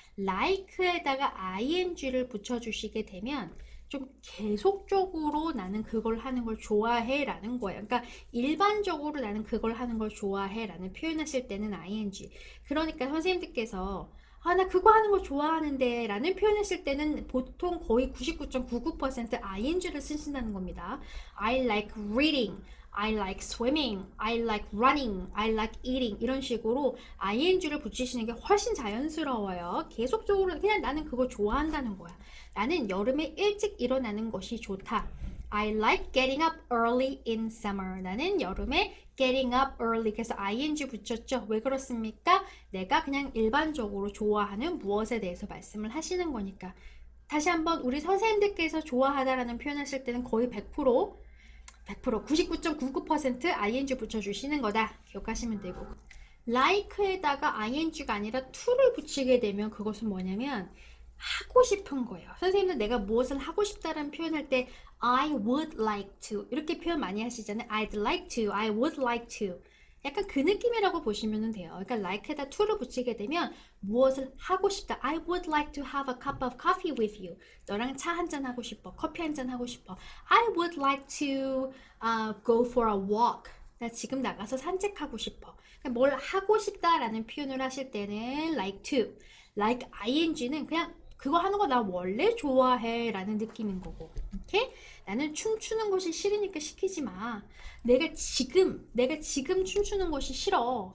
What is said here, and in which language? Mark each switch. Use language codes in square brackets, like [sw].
[ko] like에다가 ing를 붙여주시게 되면 좀 계속적으로 나는 그걸 하는 걸 좋아해 라는 거예요. 그러니까 일반적으로 나는 그걸 하는 걸 좋아해 라는 표현하실 때는 ing. 그러니까 선생님들께서 나 그거 하는 거 좋아하는데 라는 표현하실 때는 보통 거의 99.99% ing를 쓰신다는 겁니다. [en] I like reading, I like swimming, I like running, I like eating [ko] 이런 식으로 ing를 붙이시는 게 훨씬 자연스러워요. 계속적으로 그냥 나는 그거 좋아한다는 거야. 나는 여름에 일찍 일어나는 것이 좋다. [en] I like getting up early in summer. [ko] 나는 여름에 [en] getting up early. [ko] 그래서 ing 붙였죠. 왜 그렇습니까? 내가 그냥 일반적으로 좋아하는 무엇에 대해서 말씀을 하시는 거니까. 다시 한번 우리 선생님들께서 좋아하다라는 표현하실 때는 거의 100% 99.99% ing 붙여주시는 거다. 기억하시면 되고 like에다가 ing가 아니라 to를 붙이게 되면 그것은 뭐냐면 하고 싶은 거예요. 선생님은 내가 무엇을 하고 싶다라는 표현할 때 [en] I would like to [ko] 이렇게 표현 많이 하시잖아요. [en] I'd like to, I would like to [ko] 약간 그 느낌이라고 보시면 돼요. 그러니까 like에다 to를 붙이게 되면 무엇을 하고 싶다. [en] I would like to have a cup of coffee with you. [ko] 너랑 차 한잔 하고 싶어. 커피 한잔 하고 싶어. [en] I would like to go for a walk. [ko] 나 지금 나가서 산책하고 싶어. 그러니까 뭘 하고 싶다라는 표현을 하실 때는 like to. like ing는 그냥 그거 하는 거 나 원래 좋아해 라는 느낌인 거고 오케이? 나는 춤추는 것이 싫으니까 시키지 마. 내가 지금 춤추는 것이 싫어.